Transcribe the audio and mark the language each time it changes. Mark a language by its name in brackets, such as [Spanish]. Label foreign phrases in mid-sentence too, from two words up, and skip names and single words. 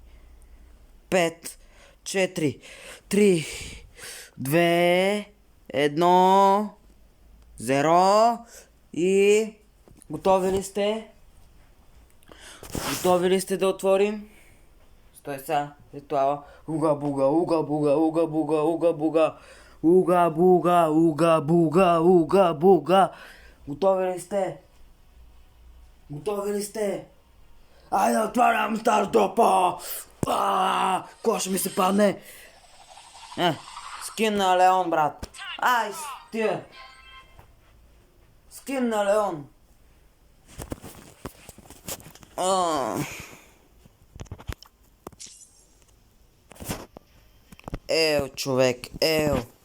[Bulgarian] 5, 4, 3, 2, 1, 0 и... Готови ли сте? Готови ли сте да отворим? Стой сега, ритуала. Уга буга, уга буга, уга буга, уга буга. Уга буга, уга буга, уга буга. Готови ли сте? Готови ли сте? Айде отварям стартопа! Кой ще ми се падне? Скин на Леон, брат. Ай, стига. Скин на Леон. Ел, човек, ел.